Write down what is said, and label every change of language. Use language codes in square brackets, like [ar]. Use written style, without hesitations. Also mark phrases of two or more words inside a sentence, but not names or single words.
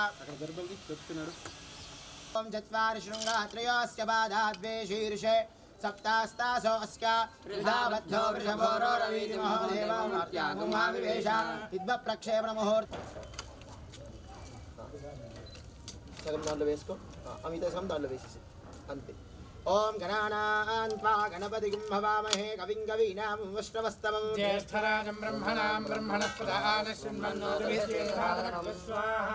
[sa] ॐ चत्वारि शृङ्गाः त्रयोऽस्य बाधा द्वे शीर्षे सप्तास्तासो अस्या विधाबद्धो वृषभो रोरवीति महोदेवमाविवेश विद्वप्रक्षेपण मुहूर्त [te] సగం దాంట్లో వేసుకో అమిత సగం దాంట్లో వేసేసి అంతే [sa] ఓం గణానాన్ త్వా గణపతిం హవామహే కవిం కవీనాం వష్ణవస్తవం జ్యేష్ఠరాజం బ్రహ్మణాం బ్రహ్మణస్పద ఆనశ్వన్మన్నోతిభిః స్వాహా